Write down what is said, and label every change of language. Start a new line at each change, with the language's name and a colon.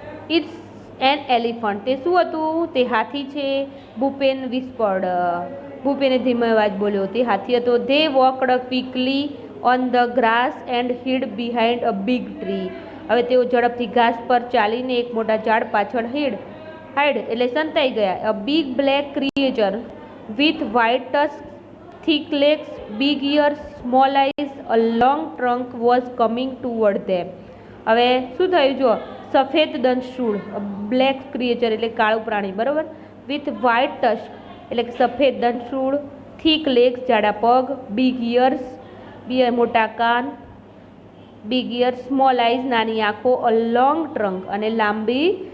English: It's an elephant.
Gujarati: તે શું હતું? તે હાથી છે.
English: Bhupen whispered.
Gujarati: ભૂપેને ધીમે અવાજ બોલ્યો. તે હાથી હતો.
English: They walked quickly on the grass and hid behind a big tree.
Gujarati: હવે તેઓ ઝડપથી ઘાસ પર ચાલીને એક મોટા ઝાડ પાછળ હાઈડ એટલે સંતાઈ ગયા.
English: A big black creature with white tusk, thick legs, big ears, small eyes, a long trunk was coming toward them.
Gujarati: હવે શું થયું? જો સફેદ દંતશૂળ,
English: black creature
Gujarati: એટલે કાળું પ્રાણી, બરાબર?
English: with white tusk
Gujarati: એટલે કે સફેદ દંતશૂળ,
English: thick legs
Gujarati: જાડા પગ,
English: big ears
Gujarati: મોટા કાન,
English: big ears small eyes
Gujarati: નાની આંખો,
English: a long trunk
Gujarati: અને લાંબી